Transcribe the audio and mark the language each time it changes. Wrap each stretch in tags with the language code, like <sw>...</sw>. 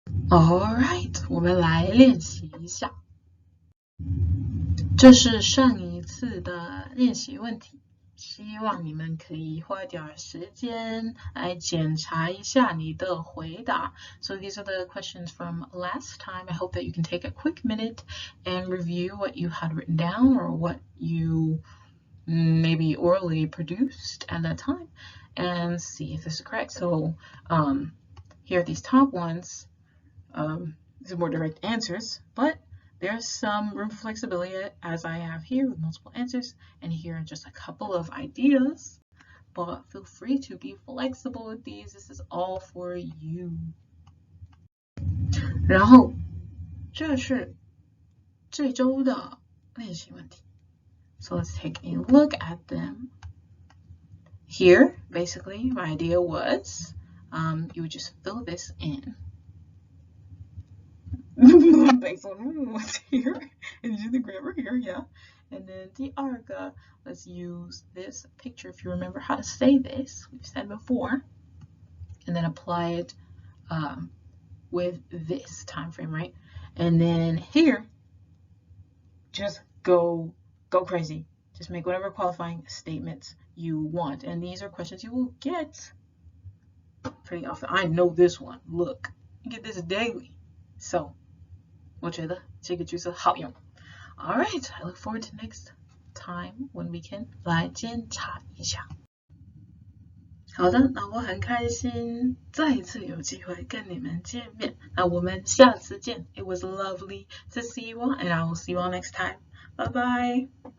<zh>Alright, 我们来练习一下。这是上一次的练习问题，希望你们可以花点时间来检查一下你的回答。</zh> <en>So these are the questions from last time. I hope that you can take a quick minute and review what you had written down or what you maybe orally produced at that time and see if this is correct. So here are these top ones. These are more direct answers, but there's some room for flexibility as I have here with multiple answers, and here are just a couple of ideas, but feel free to be flexible with these. This is all for you.</en> <zh>然后这是这周的练习问题.</zh> <en>So let's take a look at them. Here, basically, my idea was you would just fill this in. Based on what's here and do the grammar here, yeah. And then</en> <zh>第二个,</zh> <en>let's use this picture if you remember how to say this. We've said before. And then apply it with this time frame, right? And then here, just go crazy. Just make whatever qualifying statements you want. And these are questions you will get pretty often. I know this one. Look, you get this daily.</en> <zh>So 我觉得这个句子好用.</zh> <en>All right, I look forward to next time when we can</en> <zh>来检查一下. 好的，那我很开心再一次有机会跟你们见面。那我们下次见.</zh> <en>It was lovely to see you all, and I will see you all next time. Bye bye.</en>